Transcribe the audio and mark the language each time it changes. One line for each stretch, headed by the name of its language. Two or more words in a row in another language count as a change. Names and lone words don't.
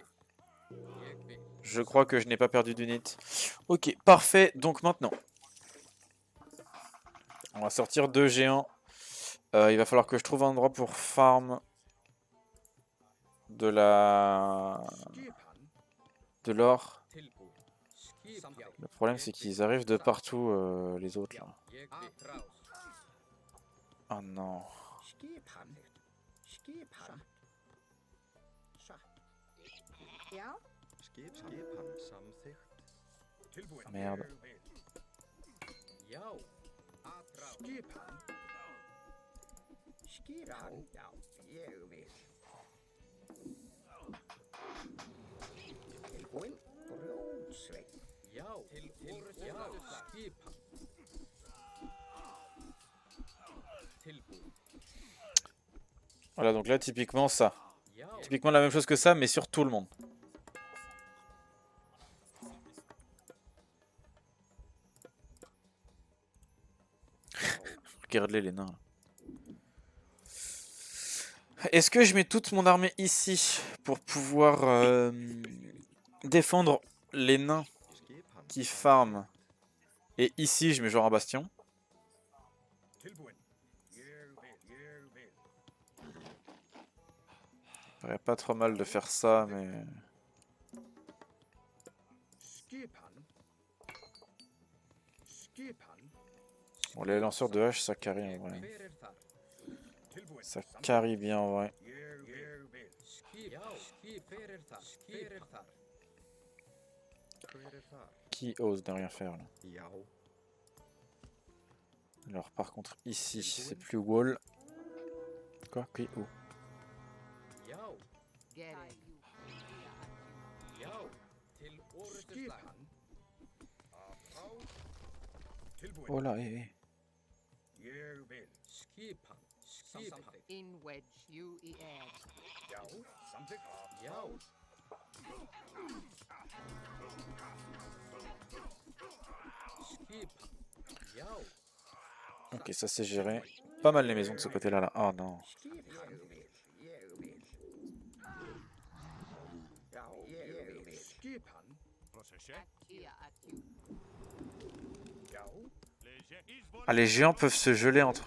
French: Je crois que je n'ai pas perdu d'unité. Ok, parfait. Donc maintenant, on va sortir 2 géants. Il va falloir que je trouve un endroit pour farm de l'or.
Icelandic: Tilbúin. Samþykkt.
French: Le problème c'est qu'ils arrivent de partout les autres là.
Icelandic: Ég atrás.
French: Oh non.
Icelandic: Skipan. Skipan. Satt. Já, Skipan samþykkt. Tilbúin.
French: Merde.
Icelandic: Já. Atrás. Skipan. Skipan. Já, ég vil. Tilbúin. Brjótsveinn. Já. Til orrustuslag. Skipan. Tilbúin.
French: Voilà, donc là typiquement ça.
Icelandic: Já.
French: Typiquement la même chose que ça, mais sur tout le monde. Regarde-les les nains. Est-ce que je mets toute mon armée ici pour pouvoir défendre les nains
Icelandic: Skipan.
French: qui farment? Et ici je mets genre un bastion.
Icelandic: Tilbúin. Ég vil.
French: Ça paraît pas trop mal de faire ça, mais... Skipan. Skipan. Bon, les lanceurs de hache ça carry en vrai.
Icelandic: Fyrir þar.
French: Ça carry bien en vrai. Qui ose ne rien faire là? Alors par contre ici c'est plus wall. Quoi? Qui? Où? Oh là, In wedge, you add. Ok, ça c'est géré. Pas mal les maisons de ce côté-là là. Oh non. Ah, les géants peuvent se geler entre eux.